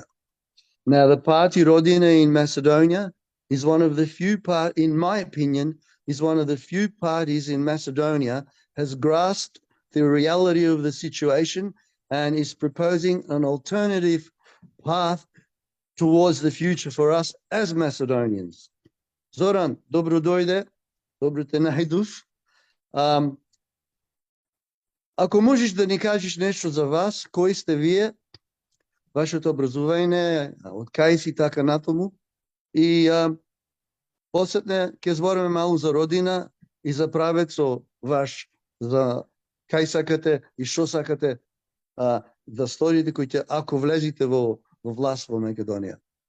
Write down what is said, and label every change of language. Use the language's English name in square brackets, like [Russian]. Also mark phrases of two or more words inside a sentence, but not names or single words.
[English] Now, the party Rodina in Macedonia is one of the few in my opinion, is one of the few parties in Macedonia has grasped the reality of the situation and is proposing an alternative path towards the future for us as Macedonians. [Macedonian] Зоран, добро дојде, добро те најдув. Ако можеш да ни кажеш нещо за вас, кой сте вие, вашето образование, от кај си така натаму, и посетне ќе збориме малку за родина и за правецо ваш, за кај сакате и што сакате да сторите ако влезете во власт во Македонија.